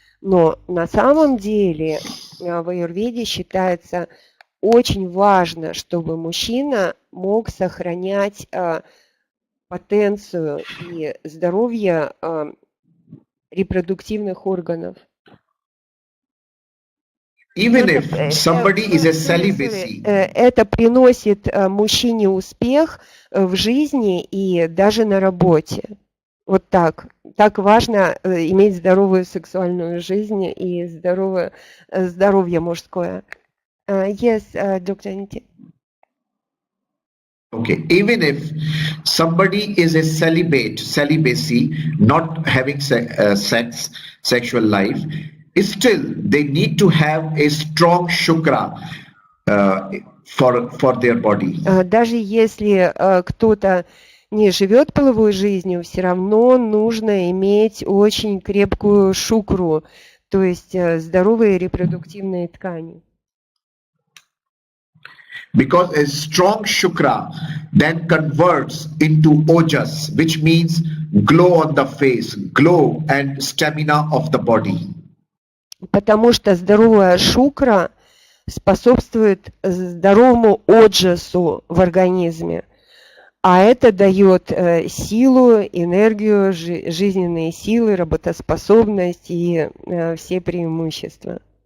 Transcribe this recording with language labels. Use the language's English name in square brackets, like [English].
[Russian] Но на самом деле в аюрведе считается очень важно, чтобы мужчина мог сохранять потенцию и здоровье репродуктивных органов. [English] even if somebody is a celibacy, [Russian] это приносит мужчине успех в жизни и даже на работе. Вот так. Так важно иметь здоровую сексуальную жизнь и здоровье мужское. [English] Yes, Dr. Niti. okay, even if somebody is a celibacy, not having sexual life, still they need to have a strong shukra for their body. [Russian] Даже если кто-то не живет половой жизнью, все равно нужно иметь очень крепкую шукру, то есть здоровые репродуктивные ткани. [English] Because a strong shukra then converts into ojas, which means glow on the face, glow and stamina of the body. [Russian] Потому что здоровая шукра способствует здоровому оджасу в организме, а это дает силу, энергию, жизненные силы, работоспособность и все преимущества.